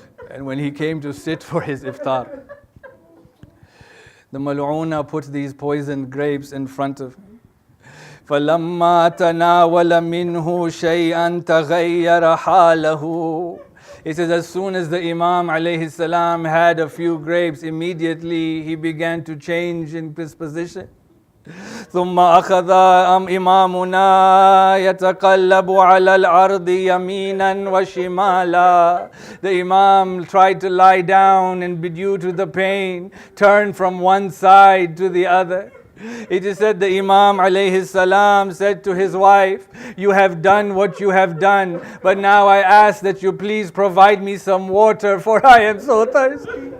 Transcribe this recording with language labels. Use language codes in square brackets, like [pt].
[en] And when he came to sit for his iftar, the Mal'una put these poisoned grapes in front of him. [ar] فَلَمَّا تَنَاوَلَ مِنْهُ شَيْئًا تَغَيَّرَ حَالَهُ. [en] It says, as soon as the Imam alayhi salam had a few grapes, immediately he began to change in his position. [ar] ثم أخذ إمامنا يتقلب على الأرض يمينا وشمالا. [en] The Imam tried to lie down and due to the pain, turned from one side to the other. It is said the Imam alayhi salam said to his wife, "You have done what you have done, but now I ask that you please provide me some water, for I am so thirsty."